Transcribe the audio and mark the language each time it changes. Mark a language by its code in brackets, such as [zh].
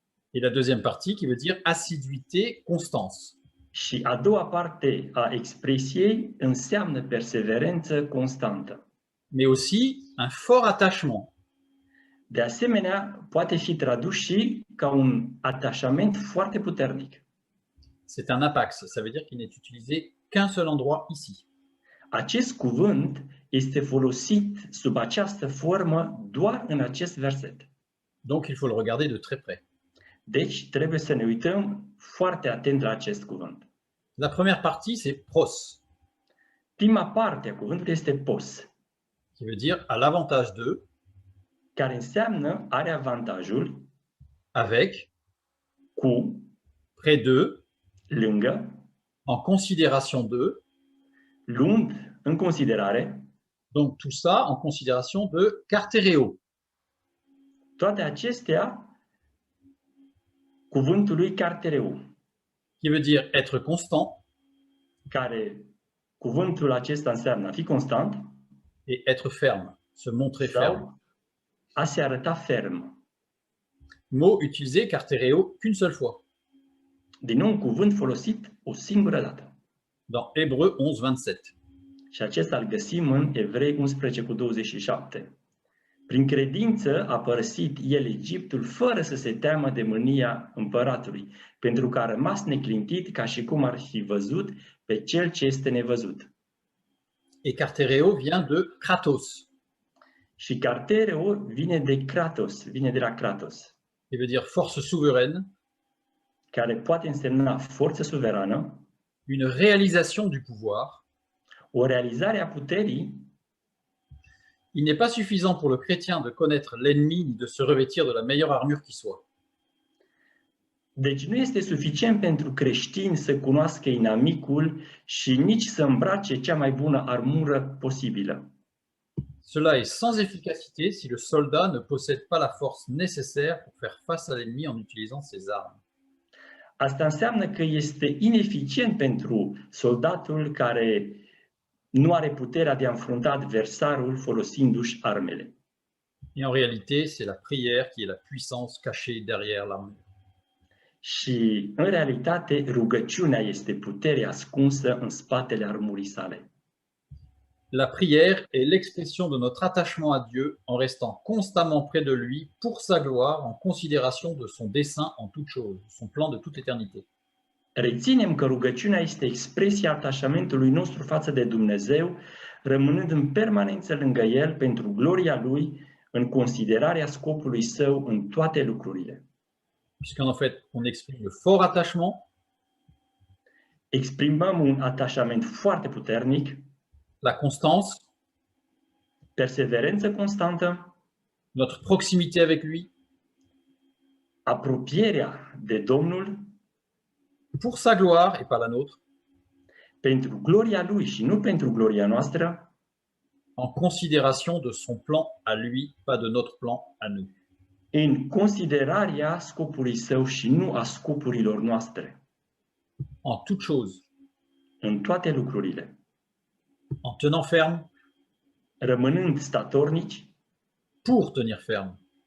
[fr] Et la deuxième partie qui veut dire assiduité, constance. [ro] Și a doua parte a expresiei înseamnă perseverență constantă. [fr] Mais aussi un fort attachement. [ro] De asemenea, poate fi tradus și ca un atașament foarte puternic. [fr] C'est un apax, ça veut dire qu'il n'est utilisé qu'un seul endroit ici. [ro] Acest cuvânt este folosit sub această formă doar în acest verset. [fr] Donc il faut le regarder de très près. [ro] Deci trebuie să ne uităm foarte atent la acest cuvânt. [fr] La première partie, c'est pros, [ro] Prima parte a cuvântului este pos, [fr] qui veut dire à l'avantage de, [ro] care înseamnă are avantajul [fr] avec, [ro] cu, [fr] près de, [ro] lângă, [fr] en considération de, [ro] luând în considerare. [fr] donc tout ça en considération de cartereo. [ro] Toate acestea cuvântului cartereu, [fr] Qui veut dire être constant [ro] care cuvântul acesta înseamnă a fi constant [fr] et être ferme, se montrer ferme. [ro] sau a se arăta ferm. [fr] Mot utilisé cartereo qu'une seule fois, [ro] Din nou un cuvânt folosit o singură dată. [fr] dans Hébreux 11, 27. [ro] Și acesta îl găsim în Evrei 11:27. Prin credință a părăsit el Egiptul fără să se teamă de mânia împăratului, pentru că a rămas neclintit ca și cum ar fi văzut pe cel ce este nevăzut. [fr] Et cartereo vient de kratos, [ro] Și cartereo vine de Kratos, vine de la Kratos, [fr] qui veut dire force souveraine, [ro] care poate însemna forță suverană, [fr] une réalisation du pouvoir. [ro] o realizare a puterii. [fr] Il n'est pas suffisant pour le chrétien de connaître l'ennemi ni de se revêtir de la meilleure armure qui soit. [ro] Deci nu este suficient pentru creștini să cunoască inamicul și nici să îmbrace cea mai bună armură posibilă. [fr] Cela est sans efficacité si le soldat ne possède pas la force nécessaire pour faire face à l'ennemi en utilisant ses armes. [ro] Asta înseamnă că este ineficient pentru soldatul care nu are puterea de a înfrunta adversarul folosindu-și armele. [fr] Et en réalité, c'est la prière qui est la puissance cachée derrière l'armure. [ro] Și, în realitate, rugăciunea este puterea ascunsă în spatele armurii sale. [fr] La prière est l'expression de notre attachement à Dieu en restant constamment près de lui pour sa gloire, en considération de son dessein en toutes choses, son plan de toute éternité. [ro] Reținem că rugăciunea este expresia atașamentului nostru față de Dumnezeu, rămânând în permanență lângă El pentru gloria Lui, în considerarea scopului Său în toate lucrurile. [fr] Puisqu'en fait, on exprime le fort attachement, [ro] Exprimăm un atașament foarte puternic, [fr] la constance, [ro] perseverență constantă, [fr] notre proximité avec lui, [ro] apropierea de Domnul [fr] pour sa gloire et pas la nôtre, [ro] pentru gloria Lui și nu pentru gloria noastră, [fr] en considération de son plan à lui, pas de notre plan à nous. [ro] în considerarea scopului Său și nu a scopurilor noastre, [fr] En toutes choses, [ro] în toate lucrurile, [fr] en tenant ferme [ro] rămânând statornici [fr] pour tenir ferme.